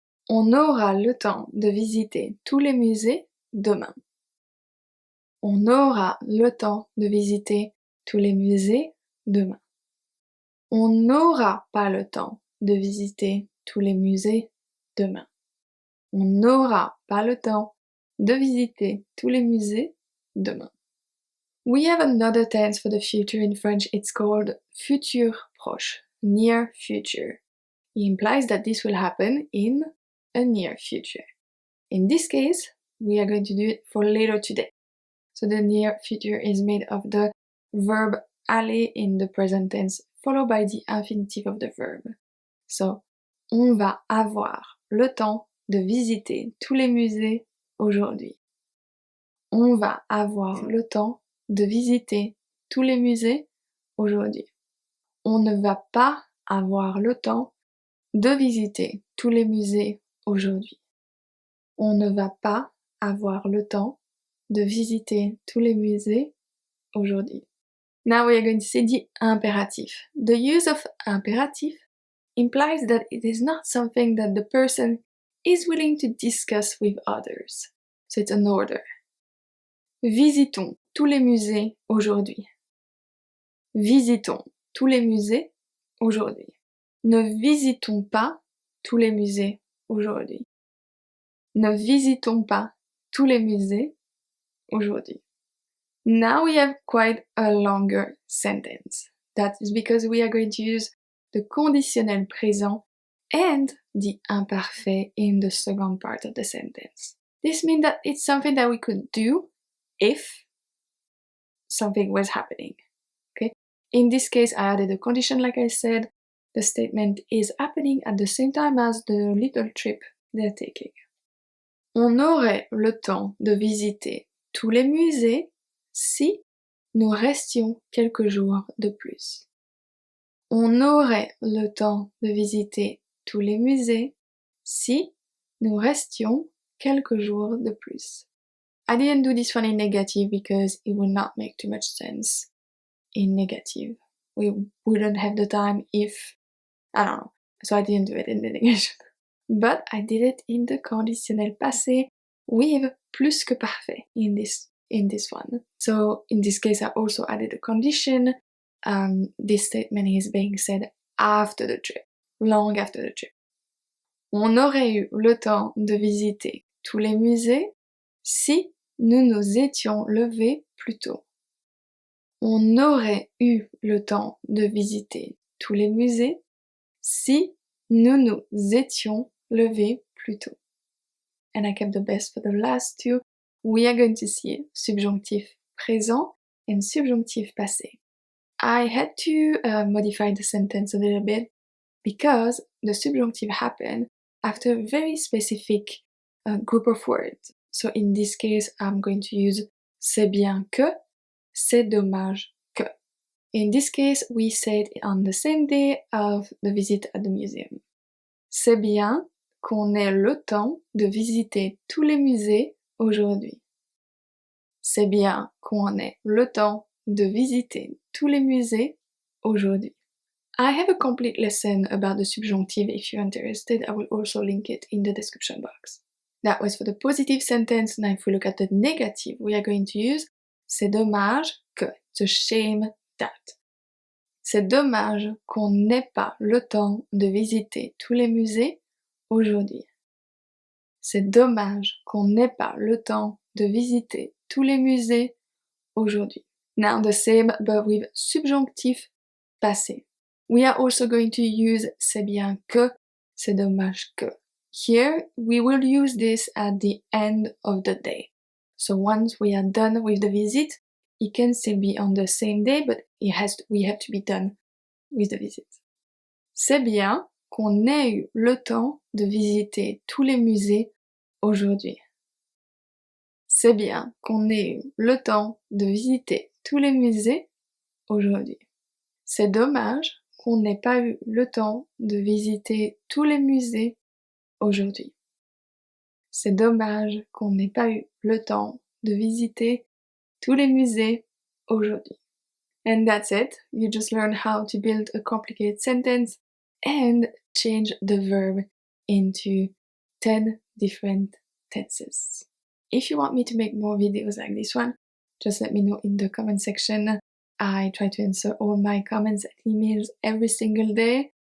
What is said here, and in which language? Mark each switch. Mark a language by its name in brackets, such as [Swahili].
[French] On aura le temps de visiter tous les musées demain. On aura le temps de visiter tous les musées demain. On n'aura pas le temps de visiter tous les musées demain. On n'aura pas le temps de visiter tous les musées demain. [English] We have another tense for the future in French. It's called futur proche, near future. It implies that this will happen in a near future. In this case, we are going to do it for later today. So the near future is made of the verb aller in the present tense, followed by the infinitive of the verb. [French] So, on va avoir le temps de visiter tous les musées aujourd'hui. On va avoir le temps de visiter tous les musées aujourd'hui. On ne va pas avoir le temps de visiter tous les musées aujourd'hui. On ne va pas avoir le temps de visiter tous les musées aujourd'hui. [English] Now we are going to say the imperative. The use of imperative implies that it is not something that the person is willing to discuss with others. So it's an order. [French] Visitons tous les musées aujourd'hui. Visitons tous les musées aujourd'hui. Ne visitons pas tous les musées aujourd'hui. Ne visitons pas tous les musées aujourd'hui. [English] Now we have quite a longer sentence. That is because we are going to use the conditionnel présent and the imparfait in the second part of the sentence. This means that it's something that we could do if something was happening. Okay? In this case, I added a condition, like I said. The statement is happening at the same time as the little trip they're taking. [French] On aurait le temps de visiter tous les musées si nous restions quelques jours de plus. On aurait le temps de visiter tous les musées si nous restions quelques jours de plus. [English] I didn't do this one in negative because it would not make too much sense in negative. We wouldn't have the time if, I don't know, so I didn't do it in the negation. But I did it in the conditionnel passé with plus-que-parfait in this one. So in this case I also added a condition. This statement is being said after the trip, long after the trip. [French] On aurait eu le temps de visiter tous les musées si nous nous étions levés plus tôt. On aurait eu le temps de visiter tous les musées si nous nous étions levés plus tôt. [English] And I kept the best for the last two. We are going to see subjonctif présent and subjonctif passé. I had to modify the sentence a little bit because the subjunctive happened after a very specific group of words. So in this case, I'm going to use [French] c'est bien que, c'est dommage que. [English] In this case, we said on the same day of the visit at the museum. [French] C'est bien qu'on ait le temps de visiter tous les musées aujourd'hui. C'est bien qu'on ait le temps de visiter tous les musées aujourd'hui. [English] I have a complete lesson about the subjunctive. If you're interested, I will also link it in the description box. That was for the positive sentence. Now if we look at the negative, we are going to use [French] c'est dommage que, [English] it's a shame that. [French] C'est dommage qu'on n'ait pas le temps de visiter tous les musées aujourd'hui. C'est dommage qu'on n'ait pas le temps de visiter tous les musées aujourd'hui. [English] Now the same but with subjonctif passé. We are also going to use [French] c'est bien que, c'est dommage que. [English] Here we will use this at the end of the day. So once we are done with the visit, it can still be on the same day, but we have to be done with the visit. [French] C'est bien qu'on ait eu le temps de visiter tous les musées aujourd'hui. C'est bien qu'on ait eu le temps de visiter tous les musées aujourd'hui. C'est dommage qu'on n'ait pas eu le temps de visiter tous les musées aujourd'hui. C'est dommage qu'on n'ait pas eu le temps de visiter tous les musées aujourd'hui. [English] And that's it. You just learned how to build a complicated sentence and change the verb into 10 different tenses. If you want me to make more videos like this one, just let me know in the comment section. I try to answer all my comments and emails every single day.